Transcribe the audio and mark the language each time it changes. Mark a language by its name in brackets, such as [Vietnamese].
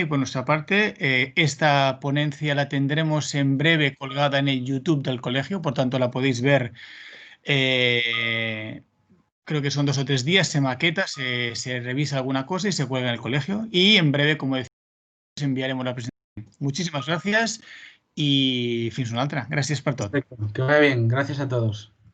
[Spanish] Y por nuestra parte, esta ponencia la tendremos en breve colgada en el YouTube del colegio, por tanto la podéis ver, creo que son 2 o 3 días, se maqueta, se revisa alguna cosa y se cuelga en el colegio. Y en breve, como decía, enviaremos la presentación. Muchísimas gracias y [Catalan] fins una altra. Gràcies per tot. [Spanish] Perfecto. Que vaya bien. Gracias a todos.